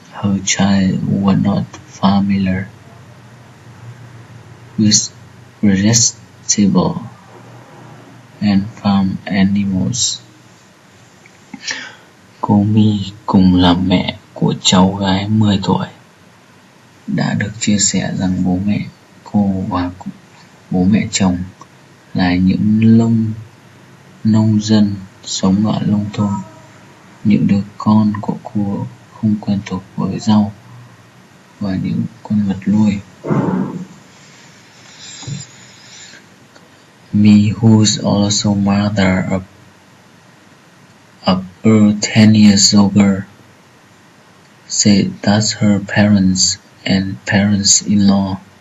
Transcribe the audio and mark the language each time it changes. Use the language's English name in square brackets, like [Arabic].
[English] her child were not familiar with vegetable and farm animals. [Vietnamese] Cô My cùng là mẹ của cháu gái 10 tuổi đã được chia sẻ rằng bố mẹ cô và bố mẹ chồng là những nông dân sống ở nông thôn. Những đứa con của cô không quen thuộc với rau và những con vật nuôi. [English] My, who's also mother of a 10 years old girl, said that her parents and parents-in-law